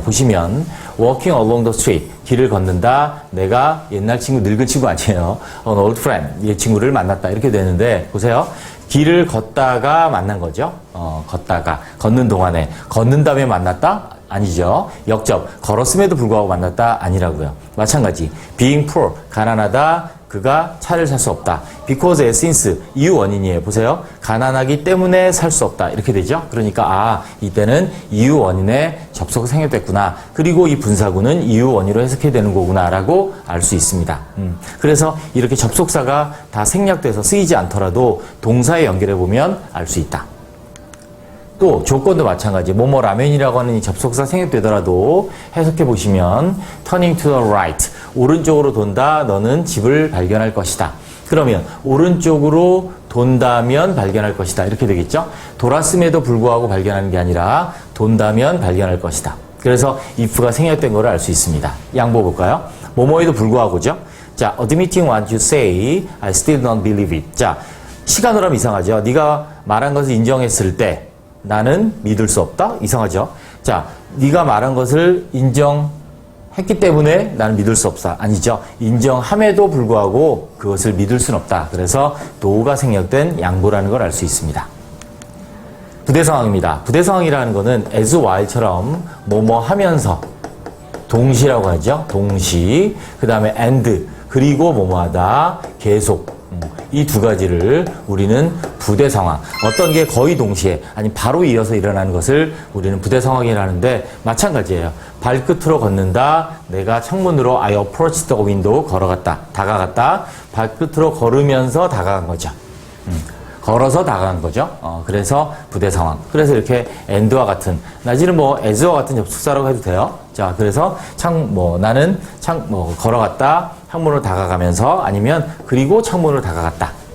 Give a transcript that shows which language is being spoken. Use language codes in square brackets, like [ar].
[ko] 보시면 walking along the street 길을 걷는다. 내가 옛날 친구 늙은 친구 아니에요. an old friend 이 친구를 만났다 이렇게 되는데 보세요. 길을 걷다가 만난 거죠. 걷는 동안에 걷는 다음에 만났다? 아니죠. 역접 걸었음에도 불구하고 만났다? 아니라고요. 마찬가지 being poor 가난하다. 그가 차를 살 수 없다. because, as, since 이유 원인이에요. 보세요. 가난하기 때문에 살 수 없다. 이렇게 되죠. 그러니까 이때는 이유 원인의 접속이 생략됐구나. 그리고 이 분사구는 이유 원인으로 해석해야 되는 거구나 라고 알 수 있습니다. 그래서 이렇게 접속사가 다 생략돼서 쓰이지 않더라도 동사에 연결해보면 알 수 있다. 또 조건도 마찬가지. 뭐뭐 라면이라고 하는 이 접속사 생략되더라도 해석해 보시면 turning to the right 오른쪽으로 돈다. 너는 집을 발견할 것이다. 그러면 오른쪽으로 돈다면 발견할 것이다. 이렇게 되겠죠. 돌았음에도 불구하고 발견하는 게 아니라 돈다면 발견할 것이다. 그래서 if가 생략된 걸 알 수 있습니다. 양보 볼까요? 뭐뭐에도 불구하고죠. [en] 자, admitting what you say, I still don't believe it. [ko] 자, 시간으로 하면 이상하죠. 네가 말한 것을 인정했을 때 나는 믿을 수 없다? 이상하죠? 자, 네가 말한 것을 인정했기 때문에 나는 믿을 수 없다. 아니죠. 인정함에도 불구하고 그것을 믿을 수는 없다. 그래서 no가 생략된 양보라는 걸 알 수 있습니다. 부대 상황입니다. 부대 상황이라는 거는 as, while처럼 뭐뭐 하면서 동시라고 하죠. 동시. 그 다음에 and 그리고 뭐뭐 하다 계속 이 두 가지를 우리는 부대 상황, 어떤 게 거의 동시에 아니 바로 이어서 일어나는 것을 우리는 부대 상황이라는데 마찬가지예요. 발끝으로 걷는다. 내가 창문으로 [en] I approached the window [ko] 다가갔다. 발끝으로 걸으면서 다가간 거죠. 걸어서 다가간 거죠. 그래서 부대 상황. 그래서 이렇게 and와 같은 나지는 뭐 as와 같은 접속사라고 해도 돼요. 자, 그래서 나는 걸어갔다. 창문으로 다가가면서 아니면 그리고 창문으로 다가갔다.